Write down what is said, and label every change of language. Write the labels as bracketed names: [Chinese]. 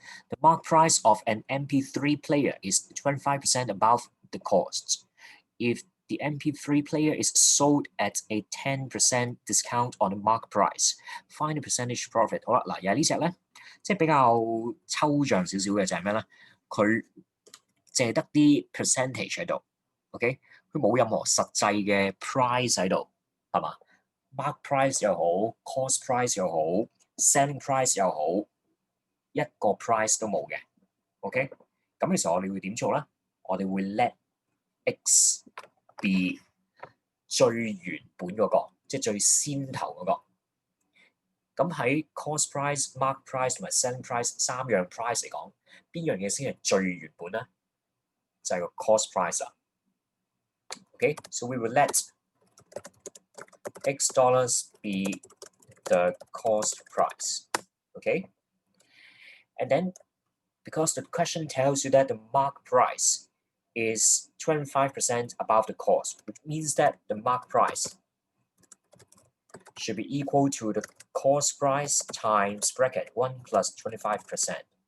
[English] The mark price of an MP3 player is 25% above the cost. If the MP3 player is sold at a 10% discount on the mark price, find the percentage profit. [Cantonese] 好啦，嗱，又係呢隻咧，即係比較抽象少少嘅就係咩咧？佢淨係得啲 percentage 喺度 ，OK， 佢冇任何實際嘅 price 喺度，係嘛 ？mark price 又好 ，cost price 又好 ，selling price 又好。一個 price 都冇嘅 ，OK？ 咁其實我哋會點做咧？我哋會 [English] let x be [Cantonese] 最原本嗰個，即係最先頭嗰個。咁喺 cost price、mark price 同埋 selling price 三樣 price 嚟講，邊樣嘢先係最原本咧？就係個 cost price 啦。 [English] OK，so we will let x dollars be the cost price. Okay，and then because the question tells you that the mark price is 25% above the cost, which means that the mark price should be equal to the cost price times bracket 1 plus 25%.